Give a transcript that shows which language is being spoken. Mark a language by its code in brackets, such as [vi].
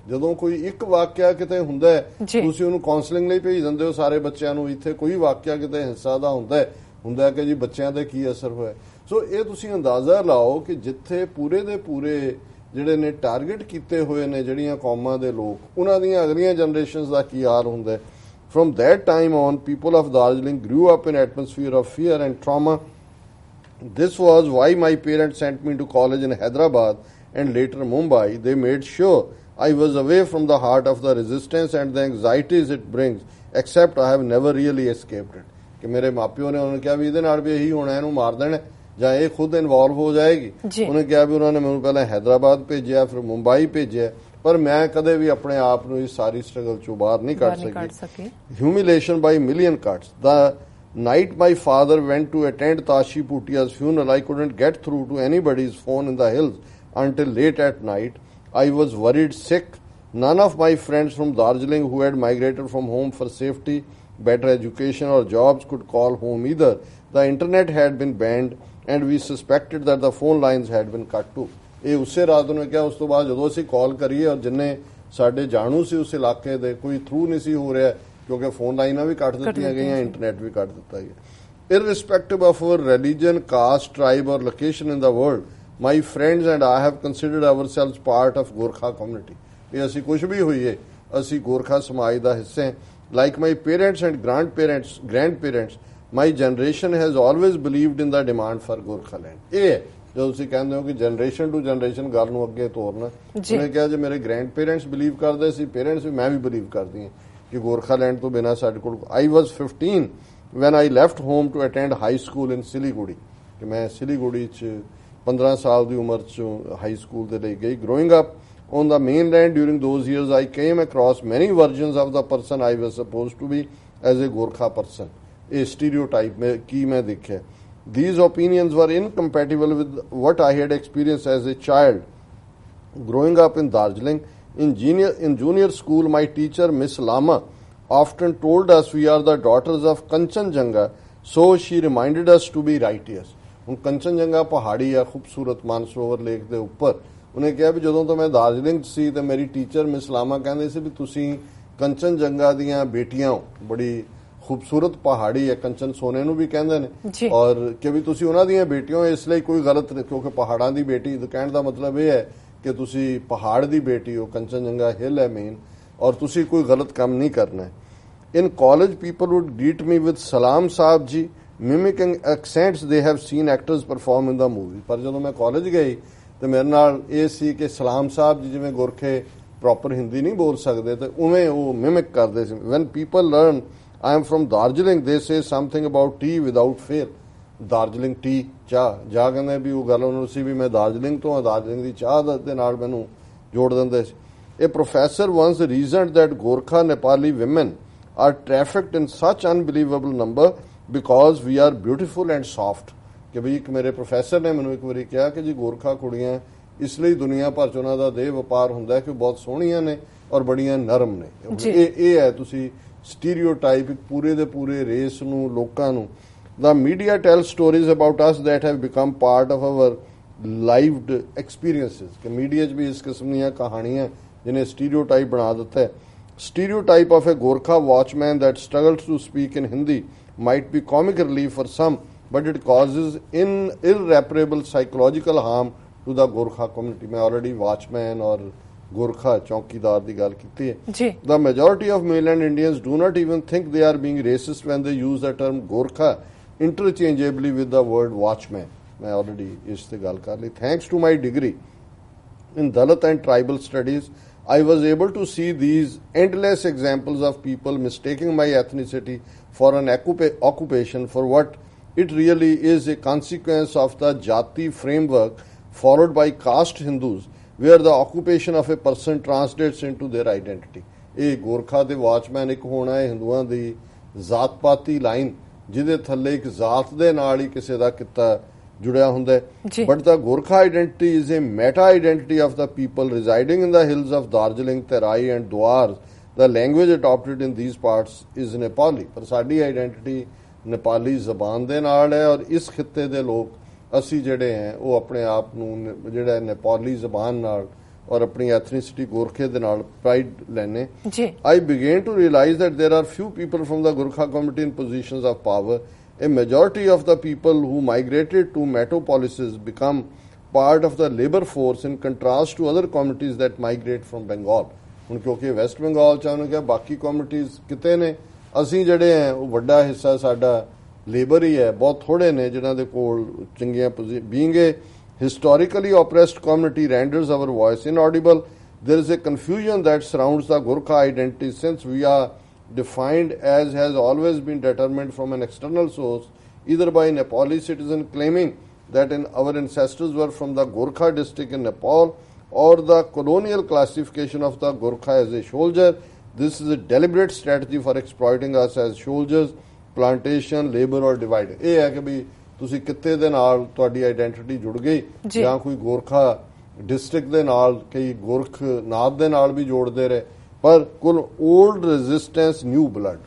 [pa] ਜਦੋਂ ਕੋਈ ਇੱਕ ਵਾਕਿਆ ਕਿਤੇ ਹੁੰਦਾ ਹੈ, ਤੁਸੀਂ ਉਹਨੂੰ ਕਾਉਂਸਲਿੰਗ ਲਈ ਭੇਜ ਦਿੰਦੇ ਹੋ ਸਾਰੇ ਬੱਚਿਆਂ ਨੂੰ, ਇੱਥੇ ਕੋਈ ਵਾਕਿਆ ਕਿਤੇ ਹਿੰਸਾ ਦਾ ਹੁੰਦਾ ਕਿ ਜੀ ਬੱਚਿਆਂ ਤੇ ਕੀ ਅਸਰ ਹੋਇਆ। ਸੋ ਇਹ ਤੁਸੀਂ ਅੰਦਾਜ਼ਾ ਲਾਓ ਕਿ ਜਿੱਥੇ ਪੂਰੇ ਦੇ ਪੂਰੇ ਜਿਹੜੇ ਨੇ ਟਾਰਗੇਟ ਕੀਤੇ ਹੋਏ ਨੇ ਜਿਹੜੀਆਂ ਕੌਮਾਂ ਦੇ ਲੋਕ, ਉਹਨਾਂ ਦੀਆਂ ਅਗਲੀਆਂ ਜਨਰੇਸ਼ਨਸ ਦਾ ਕੀ ਹਾਲ ਹੁੰਦਾ। [en] From that time on, people of Darjeeling grew up in atmosphere of fear and trauma. This was why my parents sent me to college in Hyderabad and later Mumbai. They made sure I was away from the heart of the resistance and the anxieties it brings, except I have never really escaped it. [pa] ਕਿ ਮੇਰੇ ਮਾਪਿਓ ਨੇ ਉਹਨੂੰ ਕਿਹਾ ਵੀ ਇਹਦੇ ਨਾਲ ਵੀ ਇਹੀ ਹੋਣਾ, ਇਹਨੂੰ ਮਾਰ ਦੇਣਾ ਜਾਂ ਇਹ ਖੁਦ ਇਨਵੋਲਵ ਹੋ ਜਾਏਗੀ। ਉਹਨੇ ਕਿਹਾ ਵੀ ਉਹਨਾਂ ਨੇ ਮੈਨੂੰ ਪਹਿਲਾਂ ਹੈਦਰਾਬਾਦ ਭੇਜਿਆ, ਫਿਰ ਮੁੰਬਈ ਭੇਜਿਆ, ਪਰ ਮੈਂ ਕਦੇ ਵੀ ਆਪਣੇ ਆਪ ਨੂੰ ਇਸ ਸਾਰੀ ਸਟਰਗਲ ਚੋਂ ਬਾਹਰ ਨਹੀਂ ਕੱਢ ਸਕੀ। [en] Humiliation by million cuts. The night my father went to attend Tashi Putia's funeral, I couldn't get through to anybody's phone in the hills until late at night. I was worried sick. None of my friends from Darjeeling who had migrated from home for safety, better education or jobs could call home either. The internet had been banned and we suspected that the phone lines had been cut too. [pa] ਇਹ ਉਸੇ ਰਾਤ ਨੂੰ ਕਿਹਾ। ਉਸ ਤੋਂ ਬਾਅਦ ਜਦੋਂ ਅਸੀਂ ਕਾਲ ਕਰੀਏ ਔਰ ਜਿੰਨੇ ਸਾਡੇ ਜਾਣੂ ਸੀ ਉਸ ਇਲਾਕੇ ਦੇ, ਕੋਈ ਥਰੂ ਨਹੀਂ ਸੀ ਹੋ ਰਿਹਾ ਕਿਉਂਕਿ ਫੋਨ ਲਾਈਨਾਂ ਵੀ ਕੱਟ ਦਿੱਤੀਆਂ ਗਈਆਂ, ਇੰਟਰਨੈਟ ਵੀ ਕੱਟ ਦਿੱਤਾ ਗਿਆ। [en] Irrespective of our religion, caste, tribe or location in the world, my friends and I have considered ourselves part of Gorkha community. [pa] ਇਹ ਅਸੀਂ ਕੁਝ ਵੀ ਹੋਈਏ, ਅਸੀਂ ਗੋਰਖਾ ਸਮਾਜ ਦਾ ਹਿੱਸੇ। [en] like my parents and grandparents, my generation has always believed in the demand for Gorkhaland. [pa] ਇਹ ਜਦੋਂ ਤੁਸੀਂ ਕਹਿੰਦੇ ਹੋ ਕਿ ਜਨਰੇਸ਼ਨ ਟੂ ਜਨਰੇਸ਼ਨ ਗੱਲ ਨੂੰ ਅੱਗੇ ਤੋਰਨਾ, ਉਹਨੇ ਕਿਹਾ ਜੇ ਮੇਰੇ ਗ੍ਰੈਂਡ ਪੇਰੈਂਟਸ ਬਿਲੀਵ ਕਰਦੇ ਸੀ, ਪੇਰੈਂਟਸ ਵੀ, ਮੈਂ ਵੀ ਬਿਲੀਵ ਕਰਦੀ ਹਾਂ ਕਿ ਗੋਰਖਾਲੈਂਡ ਤੋਂ ਬਿਨਾਂ ਸਾਡੇ ਕੋਲ। [en] I was 15 when I left home to attend high school in Siliguri, [pa] ਕਿ ਮੈਂ ਸਿਲੀਗੁੜੀ 'ਚ 15 ਸਾਲ ਦੀ ਉਮਰ 'ਚ ਹਾਈ ਸਕੂਲ ਦੇ ਲਈ ਗਈ। [en] Growing up on the mainland during those years, I came across many versions of the person I was supposed to be as a Gorkha person. A stereotype [hi] की मैं देखा। [en] These opinions were incompatible with what I had experienced as a child. Growing up in Darjeeling, in junior school, my teacher Miss Lama often told us we are the daughters of Kanchenjunga, so she reminded us to be righteous. [pa] ਹੁਣ ਕੰਚਨਜੰਗਾ ਪਹਾੜੀ ਆ ਖੂਬਸੂਰਤ Mansarovar lake ਦੇ ਉੱਪਰ। ਉਹਨੇ ਕਿਹਾ ਵੀ ਜਦੋਂ ਤੋਂ ਮੈਂ ਦਾਰਜਲਿੰਗ 'ਚ ਸੀ ਤੇ ਮੇਰੀ ਟੀਚਰ ਮਿਸ ਲਾਮਾ ਕਹਿੰਦੇ ਸੀ ਵੀ ਤੁਸੀਂ ਕੰਚਨਜੰਗਾ ਦੀਆਂ ਬੇਟੀਆਂ ਹੋ, ਬੜੀ ਖੂਬਸੂਰਤ ਪਹਾੜੀ ਹੈ, ਕੰਚਨ ਸੋਨੇ ਨੂੰ ਵੀ ਕਹਿੰਦੇ ਨੇ, ਔਰ ਕਿ ਵੀ ਤੁਸੀਂ ਉਹਨਾਂ ਦੀਆਂ ਬੇਟੀਆਂ ਹੋ। ਇਸ ਲਈ ਕੋਈ ਗਲਤ ਨਹੀਂ, ਕਿਉਂਕਿ ਪਹਾੜਾਂ ਦੀ ਬੇਟੀ ਕਹਿਣ ਦਾ ਮਤਲਬ ਇਹ ਹੈ ਕਿ ਤੁਸੀਂ ਪਹਾੜ ਦੀ ਬੇਟੀ ਹੋ, ਕੰਚਨਜੰਗਾ ਹਿੱਲ ਹੈ ਮੇਨ, ਔਰ ਤੁਸੀਂ ਕੋਈ ਗਲਤ ਕੰਮ ਨਹੀਂ ਕਰਨਾ ਹੈ। [en] In college, people would greet me with Salam Saab ji, mimicking accents they have seen actors perform in the movie. [pa] ਪਰ ਜਦੋਂ ਮੈਂ ਕਾਲਜ ਗਈ ਤੇ ਮੇਰੇ ਨਾਲ ਇਹ ਸੀ ਕਿ ਸਲਾਮ ਸਾਹਿਬ ਜੀ ਜਿਵੇਂ ਗੁਰਖੇ ਪ੍ਰੋਪਰ ਹਿੰਦੀ ਨਹੀਂ ਬੋਲ ਸਕਦੇ ਤੇ ਉਵੇਂ ਉਹ ਮਿਮਿਕ ਕਰਦੇ ਸੀ। [en] When people learn I am from Darjeeling, they say something about tea without fail. [pa] Darjeeling tea, ਚਾਹ, ਜਾ ਕਹਿੰਦੇ ਵੀ ਉਹ ਗੱਲ ਉਹਨੂੰ ਸੀ ਵੀ ਮੈਂ ਦਾਰਜਲਿੰਗ ਤੋਂ ਆ, ਦਾਰਜਲਿੰਗ ਦੀ ਚਾਹ ਦੇ ਨਾਲ ਮੈਨੂੰ ਜੋੜ ਦਿੰਦੇ ਸੀ। [en] A professor once reasoned that Gorkha Nepali women are trafficked in such unbelievable number because we are beautiful and soft. [pa] ਕਿ ਵੀ ਇੱਕ ਮੇਰੇ ਪ੍ਰੋਫੈਸਰ ਨੇ ਮੈਨੂੰ ਇੱਕ ਵਾਰੀ ਕਿਹਾ ਕਿ ਜੀ ਗੋਰਖਾ ਕੁੜੀਆਂ ਇਸ ਲਈ ਦੁਨੀਆ ਭਰ 'ਚ ਉਹਨਾਂ ਦਾ ਦੇਹ ਵਪਾਰ ਹੁੰਦਾ ਕਿ ਬਹੁਤ ਸੋਹਣੀਆਂ ਨੇ ਔਰ ਬੜੀਆਂ ਨਰਮ ਨੇ। ਇਹ ਹੈ ਤੁਸੀਂ ਸਟੀਰੀਓਟਾਈਪ ਪੂਰੇ ਦੇ ਪੂਰੇ ਰੇਸ ਨੂੰ, ਲੋਕਾਂ ਨੂੰ। [en] The media tells stories about us that have become part of our lived experiences. [pa] ਕਿ ਮੀਡੀਆ 'ਚ ਵੀ ਇਸ ਕਿਸਮ ਦੀਆਂ ਕਹਾਣੀਆਂ ਜਿਹਨੇ ਸਟੀਰੀਓਟਾਈਪ ਬਣਾ ਦਿੱਤਾ ਹੈ। [en] Stereotype of a Gorkha watchman that struggles to speak in Hindi might be comic relief for some, but it causes irreparable psychological harm to the Gorkha community. [pa] मैं already watchman और Gorkha चौकीदार दी गल कीती है। [en] The majority of mainland Indians do not even think they are being racist when they use the term Gorkha interchangeably with the word watchman. [pa] मैं already इस ते गल कर ली। [en] Thanks to my degree in Dalit and tribal studies, I was able to see these endless examples of people mistaking my ethnicity for an occupation for what it really is, a consequence of the Jati framework followed by caste Hindus, where the occupation of a person translates into their identity. [pa] ਇਹ ਗੋਰਖਾ ਦੇ watchman ਇੱਕ ਹੋਣਾ ਹੈ ਹਿੰਦੂਆਂ ਦੀ ਜ਼ਾਤ-ਪਾਤੀ line ਜਿਹਦੇ ਥੱਲੇ ਇੱਕ ਜ਼ਾਤ ਦੇ ਨਾਲ ਹੀ ਕਿਸੇ ਦਾ ਕਿੱਤਾ ਜੁੜਿਆ ਹੁੰਦਾ ਹੈ। [en] But the Gorkha identity is a meta identity of the people residing in the hills of Darjeeling, Terai and Duars. The language adopted in these parts is Nepali. [pa] ਪਰ ਸਾਡੀ ਆਈਡੈਂਟੀਟੀ ਨੇਪਾਲੀ ਜ਼ਬਾਨ ਦੇ ਨਾਲ ਹੈ ਔਰ ਇਸ ਖਿੱਤੇ ਦੇ ਲੋਕ ਅਸੀਂ ਜਿਹੜੇ ਹੈ ਉਹ ਆਪਣੇ ਆਪ ਨੂੰ ਜਿਹੜਾ ਨੇਪਾਲੀ ਜ਼ਬਾਨ ਨਾਲ ਔਰ ਆਪਣੀ ਐਥਨੀਸਿਟੀ ਗੋਰਖੇ ਦੇ ਨਾਲ ਪ੍ਰਾਈਡ ਲੈਣੇ। [en] I began to realize that there are few people from the Gorkha community in positions of power. A majority of the people who migrated to metropolises become part of the labor force in contrast to other communities that migrate from Bengal. [pa] ਹੁਣ ਕਿਉਂਕਿ West Bengal ਚ ਉਹਨੇ ਕਿਹਾ ਬਾਕੀ communities ਕਿਤੇ ਨੇ, ਅਸੀਂ ਜਿਹੜੇ ਹੈ ਉਹ ਵੱਡਾ ਹਿੱਸਾ ਸਾਡਾ ਲੇਬਰ ਹੀ ਹੈ, ਬਹੁਤ ਥੋੜੇ ਨੇ ਜਿਨ੍ਹਾਂ ਦੇ ਕੋਲ ਚੰਗੀਆਂ [en] Being a historically oppressed community renders our voice inaudible. There is a confusion that surrounds the Gorkha identity since we are defined as has always been determined from an external source, either by Nepali citizen claiming that our ancestors were from the Gorkha district in Nepal, or the colonial classification of the Gorkha as a soldier. This is a deliberate strategy for exploiting us as soldiers, plantation, labor or divide. [pa] ਇਹ ਹੈ ਕਿ ਵੀ ਤੁਸੀਂ ਕਿੱਤੇ ਦੇ ਨਾਲ ਤੁਹਾਡੀ identity ਜੁੜ ਗਈ ਜਾਂ ਕੋਈ ਗੋਰਖਾ ਡਿਸਟ੍ਰਿਕਟ ਦੇ ਨਾਲ, ਕਈ ਗੋਰਖ ਨਾਦ ਦੇ ਨਾਲ ਵੀ ਜੋੜਦੇ ਰਹੇ, ਪਰ ਕੁਲ ਓਲਡ ਰੈਜ਼ਿਸਟੈਂਸ ਨਿਊ ਬਲੱਡ।